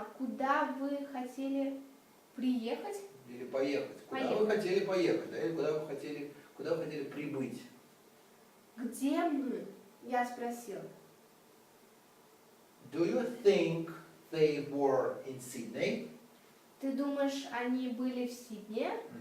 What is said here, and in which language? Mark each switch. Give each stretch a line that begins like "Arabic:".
Russian: куда вы хотели приехать? или поехать. Куда Поехать. вы хотели поехать, да? Или куда вы хотели прибыть. Где мы? Я спросила.
English: Do you think they were in Sydney?
Russian: Ты думаешь, они были в Сиднее?